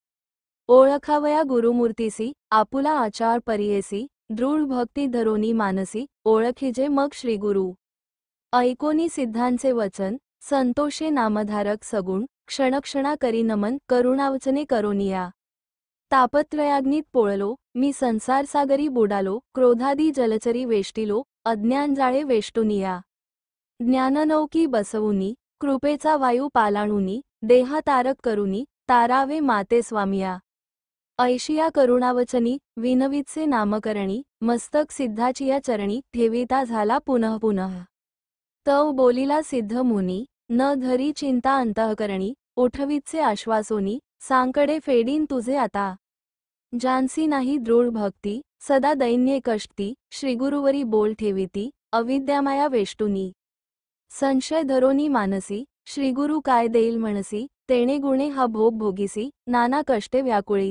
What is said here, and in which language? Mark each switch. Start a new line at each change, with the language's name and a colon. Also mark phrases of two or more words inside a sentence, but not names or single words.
Marathi: ओळखावया गुरुमूर्तीसी आपुला आचार परियेसी दृढ भक्ती धरोनी मानसी ओळखीजे मग श्रीगुरु। ऐकोनी सिद्धांचे वचन संतोषे नामधारक सगुण क्षणक्षणा करी नमन करुणावचने करोनिया। तापत्रयाग्नीत पोळलो मी संसार सागरी बुडालो क्रोधादी जलचरी वेष्टिलो अज्ञान जाळे वेष्टुनिया। ज्ञाननौकी बसवुनी कृपेचा वायू पालाणुनी देहा तारक करुनी तारावे माते स्वामिया। ऐशिया करुणावचनी विनवितसे नामकरणी मस्तक सिद्धाचिया चरणी ठेविता झाला पुनः पुनः। तव बोलिला सिद्ध मुनी न धरी चिंता अंतःकरणी उठवितसे आश्वासोनी सांकडे फेडीन तुझे आता। जानसी नाही दृढ भक्ती सदा दैन्ये कष्टी श्रीगुरुवरी बोल ठेविती अविद्यामाया वेष्टुनी। संशय धरोनी मानसी श्रीगुरु काय देईल म्हणसी तेणे गुणे हा भोग भोगिसी नाना कष्टे व्याकुळीत।